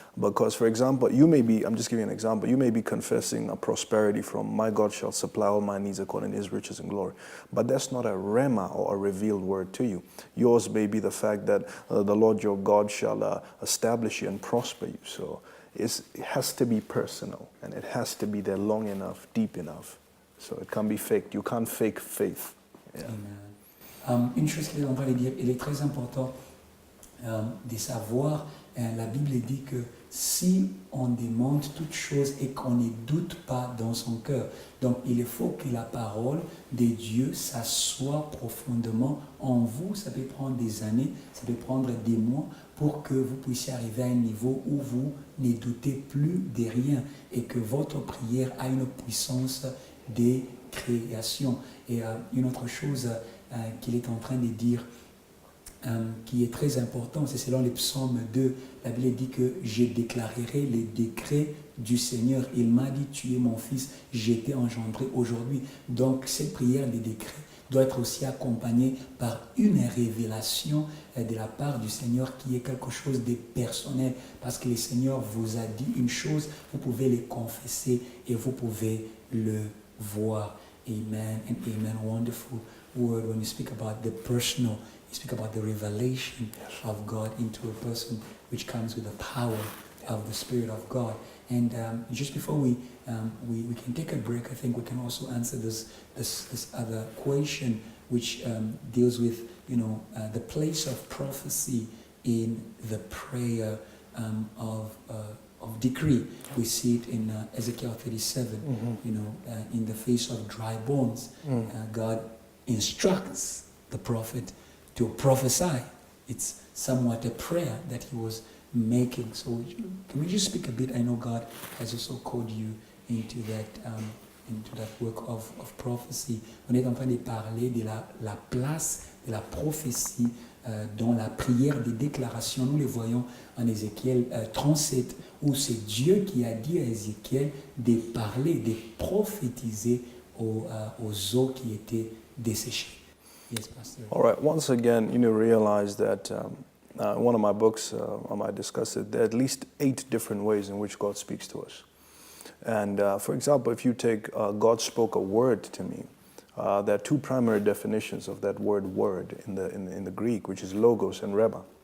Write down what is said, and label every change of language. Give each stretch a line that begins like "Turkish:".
English: Because, for example, you may be, I'm just giving you an example, you may be confessing a prosperity from my God shall supply all my needs according to his riches and glory. But that's not a rhema or a revealed word to you. Yours may be the fact that the Lord your God shall establish you and prosper you. So it has to be personal, and it has to be there long enough, deep enough. So it can't be faked. You can't fake faith. Yeah. Amen.
French: Une chose qu'il est en train de dire, il est très important de savoir, la Bible dit que si on demande toute chose et qu'on ne doute pas dans son cœur, donc il faut que la parole de Dieu s'assoie profondément en vous. Ça peut prendre des années, ça peut prendre des mois pour que vous puissiez arriver à un niveau où vous ne doutez plus de rien et que votre prière a une puissance de création. Et une autre chose qu'il est en train de dire, qui est très important, c'est selon les psaumes 2, la Bible dit que je déclarerai les décrets du Seigneur. Il m'a dit, tu es mon fils, je t'ai engendré aujourd'hui. Donc cette prière des décrets doit être aussi accompagnée par une révélation de la part du Seigneur qui est quelque chose de personnel, parce que le Seigneur vous a dit une chose, vous pouvez le confesser et vous pouvez le voir.
English: Amen and amen. Wonderful word when you speak about the personal, you speak about the revelation of God into a person, which comes with the power of the Spirit of God. And just before we can take a break, I think we can also answer this other question, which deals with the place of prophecy in the prayer of decree. We see it in Ezekiel 37. In the face of dry bones, God instructs the prophet to prophesy. It's somewhat a prayer that he was making. So can we just speak a bit? I know God has also called you into that work of prophecy.
French: On est en train de parler de la place de la prophétie dans la prière des déclarations. Nous les voyons en Ézéchiel 37, où c'est Dieu qui a dit à Ézéchiel de parler, de prophétiser aux eaux qui étaient desséchées.
English: Yes, Pastor. All right. Once again, realize that one of my books, I might discuss it, there are at least 8 different ways in which God speaks to us. And for example, if you take God spoke a word to me, there are 2 primary definitions of that word in the Greek, which is logos and rhema.